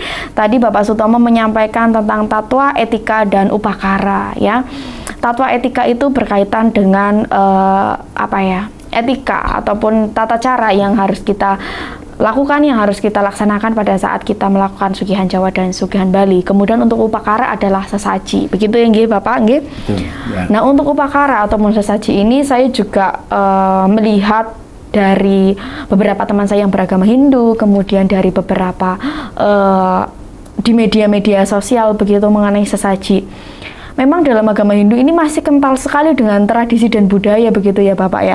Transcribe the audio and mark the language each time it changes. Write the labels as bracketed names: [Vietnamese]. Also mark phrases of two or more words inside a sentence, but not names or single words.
[Indonesian] Tadi Bapak Sutomo menyampaikan tentang tatwa, etika, dan upakara, ya. Tatwa etika itu berkaitan dengan etika ataupun tata cara yang harus kita lakukan, yang harus kita laksanakan pada saat kita melakukan Sugihan Jawa dan Sugihan Bali. Kemudian untuk upakara adalah sesaji. Begitu ya nggih, Bapak, nggih? Ya. Nah, untuk upakara ataupun sesaji ini saya juga melihat dari beberapa teman saya yang beragama Hindu, kemudian dari beberapa di media-media sosial begitu mengenai sesaji. Memang dalam agama Hindu ini masih kental sekali dengan tradisi dan budaya begitu ya Bapak ya.